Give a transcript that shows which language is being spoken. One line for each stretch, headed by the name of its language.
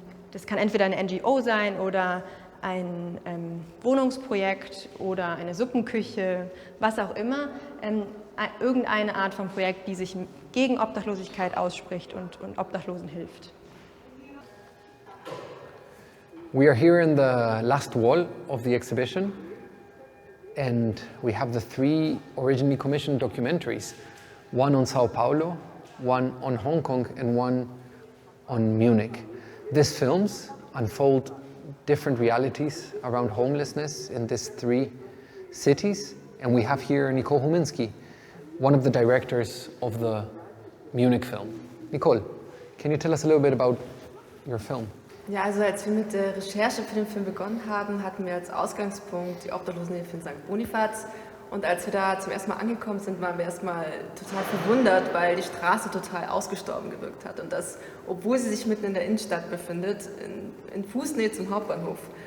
German: Das kann entweder eine NGO sein oder ein Wohnungsprojekt oder eine Suppenküche, was auch immer. Irgendeine Art von Projekt, die sich gegen Obdachlosigkeit ausspricht und Obdachlosen hilft.
English: We are here in the last wall of the exhibition, and we have the 3 originally commissioned documentaries, one on Sao Paulo, one on Hong Kong, and one on Munich. These films unfold different realities around homelessness in these 3 cities, and we have here Nicole Huminski, one of the directors of the Munich film. Nicole, can you tell us a little bit about your film?
German: Ja, also als wir mit der Recherche für den Film begonnen haben, hatten wir als Ausgangspunkt die Obdachlosenhilfe in St. Bonifaz. Und als wir da zum ersten Mal angekommen sind, waren wir erstmal total verwundert, weil die Straße total ausgestorben gewirkt hat. Und das, obwohl sie sich mitten in der Innenstadt befindet, in Fußnähe zum Hauptbahnhof.